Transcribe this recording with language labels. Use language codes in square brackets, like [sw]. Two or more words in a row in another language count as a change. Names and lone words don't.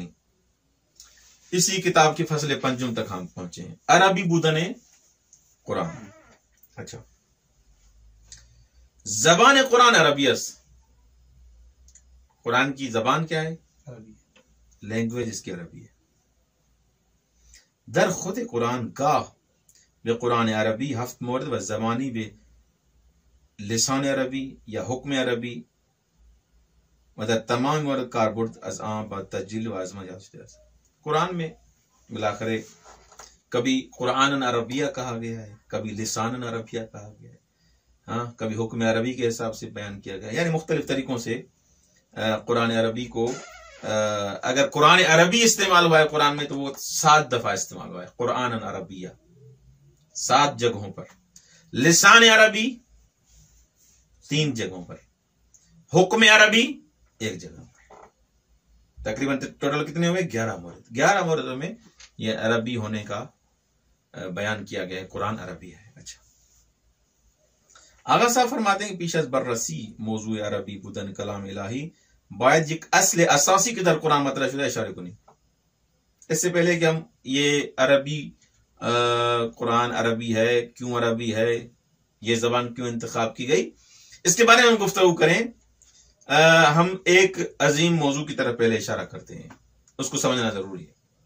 [fa] اسی کتاب کی فصل 5 تک ہم پہنچے ہیں. عربی بودن قرآن. اچھا، زبان قرآن عربی است. [ur] قرآن کی زبان کیا ہے؟ لینگویج اس کی عربی ہے. [fa] در خود قرآن گاہ به قرآن عربی هفت مورد و زمانی به لسان عربی یا حکم عربی و در تمام مورد کاربرد از آن با تسجیل و آزمایش شده است. [ur] قرآن میں بالاخره کبھی قرآن عربیہ کہا گیا ہے، کبھی لسان عربیہ کہا گیا ہے، ہاں کبھی حکم عربی کے حساب سے بیان کیا گیا، یعنی مختلف طریقوں سے قرآن عربی کو اگر قرآن عربی استعمال ہوا ہے قرآن میں تو وہ 7 دفعہ استعمال ہوا ہے. قرآن عربیہ 7 جگہوں پر، لسان عربی 3 جگہوں پر، حکم عربی 1 جگہ پر. تقریباً ٹوٹل کتنے ہوئے؟ 11 مورد. 11 موردوں میں یہ عربی ہونے کا بیان کیا گیا ہے. قرآن عربی ہے. اچھا، آغا صاحب فرماتے ہیں کہ [fa] پیش از بررسی موضوع عربی بودن کلام الہی باید یک اصل اساسی کے در قرآن مطرح شدہ اشارے کنی. [ur] اس سے پہلے کہ ہم یہ عربی قرآن عربی ہے، کیوں عربی ہے، یہ زبان کیوں انتخاب کی گئی، اس کے بارے میں ہم گفتگو کریں. ہم ایک عظیم موضوع کی طرف پہلے اشارہ کرتے ہیں، اس کو سمجھنا ضروری ہے.